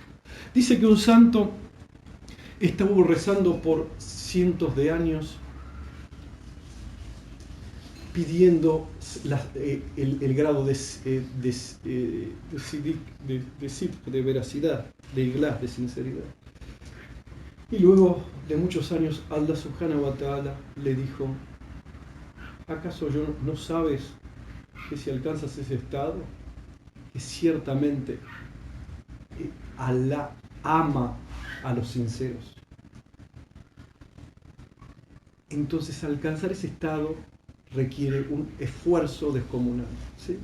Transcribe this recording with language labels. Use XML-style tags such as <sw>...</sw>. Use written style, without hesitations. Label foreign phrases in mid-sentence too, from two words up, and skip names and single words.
<es>Dice que un santo estuvo rezando por cientos de años pidiendo el grado de veracidad, de ikhlas, de sinceridad. Y luego de muchos años,</es> <ar>الله سبحانه وتعالى</ar> <es>le dijo: ¿acaso no sabes que si alcanzas ese estado, que ciertamente Allah ama a los sinceros? Entonces, alcanzar ese estado requiere un esfuerzo descomunal, ¿sí?</es>